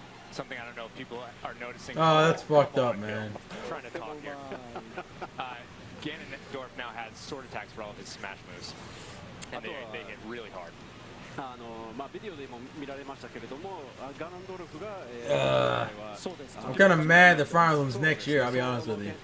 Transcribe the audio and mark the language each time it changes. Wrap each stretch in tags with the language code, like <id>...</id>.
<en>something I don't know if people are noticing. Oh, that's fucked up, man. I'm trying to talk here. Ganondorf now has sword attacks for all of his smash moves, and they hit really hard.</en> <ja>まあビデオでも見られましたけれども、ガノンドルフが</ja> <en>I'm kind of mad that Fire Emblem's next year, I'll be honest with you.</en>